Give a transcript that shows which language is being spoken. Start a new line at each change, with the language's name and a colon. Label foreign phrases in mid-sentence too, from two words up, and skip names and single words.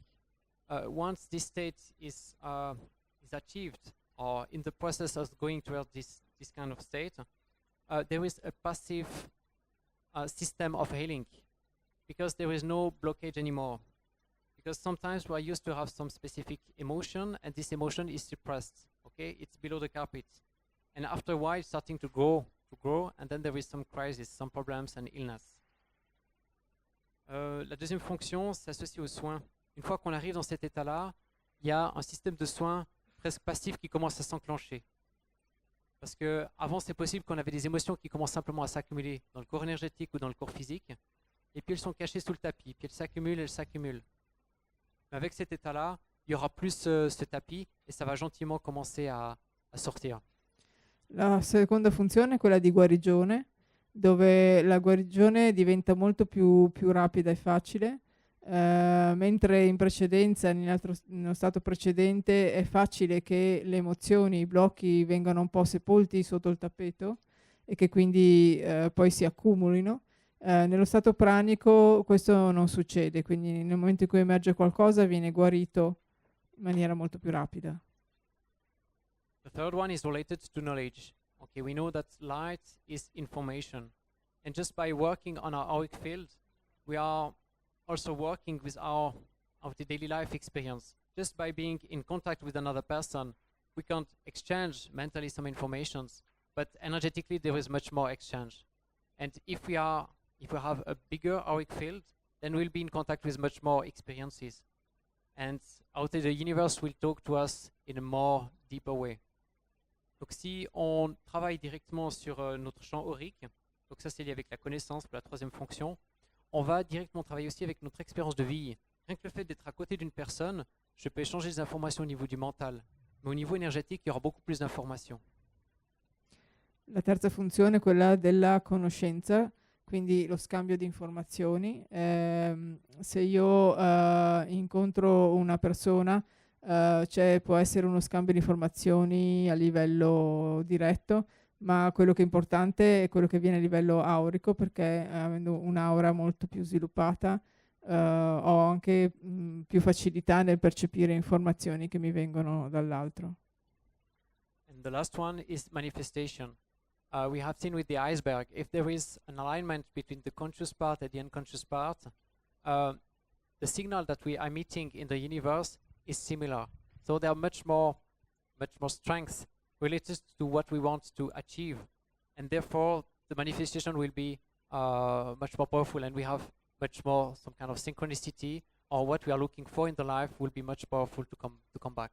English: Once this state is achieved, or in the process of going towards this kind of state, there is a passive system of healing, because there is no blockage anymore. Because sometimes we are used to have some specific emotion, and this emotion is suppressed. Okay, it's below the carpet, and after a while, it's starting to grow, and then there is some crisis, some problems, and illness.
French: La deuxième fonction s'associe aux soins. Une fois qu'on arrive dans cet état-là, il y a un système de soins presque passif qui commence à s'enclencher. Parce que avant, c'est possible qu'on avait des émotions qui commencent simplement à s'accumuler dans le corps énergétique ou dans le corps physique, et puis elles sont cachées sous le tapis, puis elles s'accumulent. Mais avec cet état-là, il y aura plus ce tapis et ça va gentiment commencer à sortir.
Italian: La seconda funzione è quella di guarigione, dove la guarigione diventa molto più rapida e facile, mentre in precedenza, nello stato precedente, è facile che le emozioni, i blocchi vengano un po' sepolti sotto il tappeto e che quindi poi si accumulino. Nello stato pranico questo non succede, quindi nel momento in cui emerge qualcosa viene guarito in maniera molto più rapida.
English: The third one is related to knowledge. Okay, we know that light is information, and just by working on our auric field, we are also working with our daily life experience. Just by being in contact with another person, we can exchange mentally some informations, but energetically there is much more exchange. And if we have a bigger auric field, then we'll be in contact with much more experiences. And out there, the universe will talk to us in a more deeper way.
French: Donc si on travaille directement sur notre champ aurique, donc ça c'est lié avec la connaissance pour la troisième fonction, on va directement travailler aussi avec notre expérience de vie. Rien que le fait d'être à côté d'une personne, je peux échanger des informations au niveau du mental, mais au niveau énergétique, il y aura beaucoup plus d'informations.
Italian: La terza funzione è quella della conoscenza, quindi lo scambio di informazioni. Se io incontro una persona, può essere uno scambio di informazioni a livello diretto, ma quello che è importante è quello che viene a livello aurico, perché avendo un'aura molto più sviluppata ho anche più facilità nel percepire informazioni che mi vengono dall'altro.
English: And the last one is manifestation. We have seen with the iceberg, if there is an alignment between the conscious part and the unconscious part, the signal that we are emitting in the universe is similar. So there are much more strength related to what we want to achieve, and therefore the manifestation will be much more powerful, and we have much more some kind of synchronicity, or what we are looking for in the life will be much powerful to come back.